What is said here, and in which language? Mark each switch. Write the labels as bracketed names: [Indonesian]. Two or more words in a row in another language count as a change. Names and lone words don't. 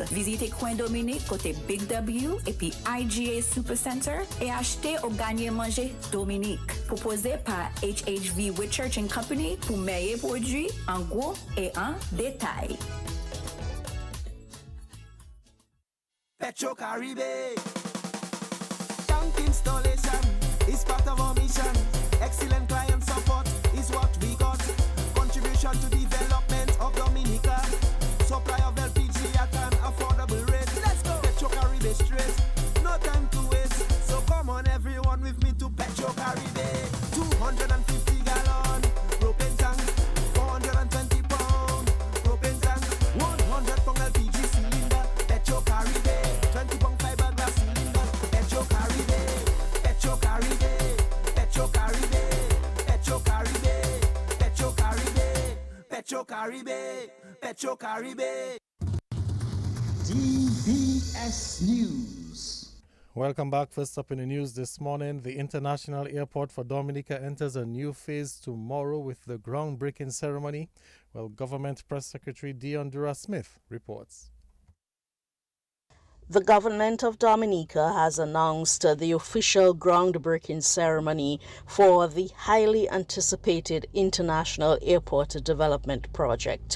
[French] Visitez Coin Dominique côté Big W et puis IGA Supercenter et achetez ou gagner manger Dominique. Proposé par HHV Whitchurch & Company pour meilleurs produits en gros et en détail. [English] Petro Caribe. Tank installation is part of our mission. Excellent client support is what we got. Contribution to development of Dominica. Supply of LPG at an affordable rate. Let's go. Petro Caribe straight. No time to waste. So come on everyone with me to Petro Caribe. 250 gallon propane tank. 420 pound propane tank. 100 pound LPG cylinder. Petro Caribe. 20 pound fiberglass cylinder. Petro Caribe. Petro Caribe. Petro Caribe. Petro Caribe. Petro Caribe. Petro Caribe. Petro Caribe. DBS News. Welcome back. First up in the news this morning, the International Airport for Dominica enters a new phase tomorrow with the groundbreaking ceremony. Well, Government Press Secretary Dion Dura-Smith reports. The government of Dominica has announced the official groundbreaking ceremony for the highly anticipated International Airport Development Project.